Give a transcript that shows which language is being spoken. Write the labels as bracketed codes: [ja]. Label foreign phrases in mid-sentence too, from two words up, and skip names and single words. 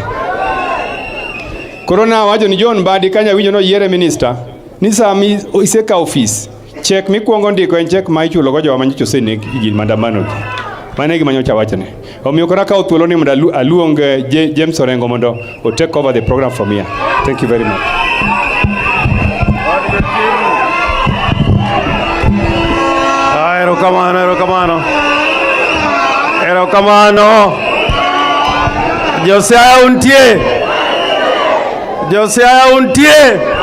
[luo] Corona wacho ni John Mbadi kanya winjo no yiere minister ni sami iseka office. Check mikwongo ndiko en check ma ichulo go jowa manyocha oseneg igin maandamano. Mane gima nyocha wachne. Omiyo kora ka thuolo ni mondo aluong James Orengo mondo o [en] take over the program from here. Thank you very much. [luo] Erokamano. Siaya untie.